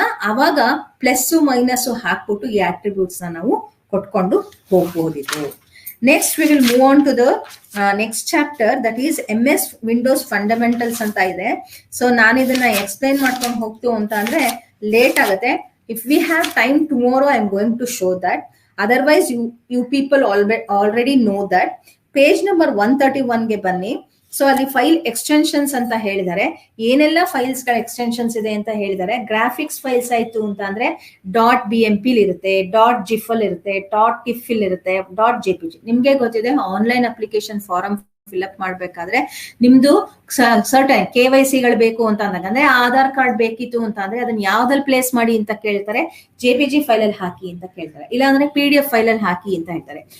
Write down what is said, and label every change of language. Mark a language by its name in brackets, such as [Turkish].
[Kannada] ಅವಾಗ plus minus ಹಾಕ್ಬಿಟ್ಟು ಈ ಆಟ್ರಿಬ್ಯೂಟ್ಸ್ ನಾವು ಕೊಟ್ಕೊಂಡು ಹೋಗಬಹುದಿತ್ತು. [English] next we will move on to the next chapter, that is MS Windows fundamentals [Kannada] ಅಂತ ಇದೆ. ಸೊ ನಾನು ಇದನ್ನ ಎಕ್ಸ್ಪ್ಲೈನ್ ಮಾಡ್ಕೊಂಡು ಹೋಗ್ತು ಅಂತ ಅಂದ್ರೆ ಲೇಟ್ ಆಗುತ್ತೆ. [English] If we have time tomorrow, I am going to show that. Otherwise, you people already know that. [Kannada] Page number 131 ಗೆ ಬನ್ನಿ. ಸೊ ಅಲ್ಲಿ ಫೈಲ್ ಎಕ್ಸ್ಟೆನ್ಷನ್ಸ್ ಅಂತ ಹೇಳಿದ್ದಾರೆ, ಏನೆಲ್ಲ ಫೈಲ್ಸ್ ಗಳ ಎಕ್ಸ್ಟೆನ್ಷನ್ಸ್ ಇದೆ ಅಂತ ಹೇಳಿದ್ದಾರೆ. ಗ್ರಾಫಿಕ್ಸ್ ಫೈಲ್ಸ್ ಆಯ್ತು ಅಂತ ಅಂದ್ರೆ .bmp ಇರುತ್ತೆ, .gif ಇರುತ್ತೆ, .tif ಇರುತ್ತೆ, .jpg. ನಿಮ್ಗೆ ಗೊತ್ತಿದೆ, ಆನ್ಲೈನ್ ಅಪ್ಲಿಕೇಶನ್ ಫಾರಂ ಫಿಲ್ಅಪ್ ಮಾಡ್ಬೇಕಾದ್ರೆ ನಿಮ್ದು ಸರ್ಟನ್ KYC ಗಳು ಬೇಕು ಅಂತ ಅಂದಾಗ, ಅಂದ್ರೆ ಆಧಾರ್ ಕಾರ್ಡ್ ಬೇಕಿತ್ತು ಅಂತ ಅಂದ್ರೆ ಅದನ್ನ ಯಾವ್ದಲ್ಲಿ ಪ್ಲೇಸ್ ಮಾಡಿ ಅಂತ ಕೇಳ್ತಾರೆ, JPG ಫೈಲ್ ಅಲ್ಲಿ ಹಾಕಿ ಅಂತ ಕೇಳ್ತಾರೆ, ಇಲ್ಲಾಂದ್ರೆ PDF ಫೈಲ್ ಅಲ್ಲಿ ಹಾಕಿ ಅಂತ ಹೇಳ್ತಾರೆ.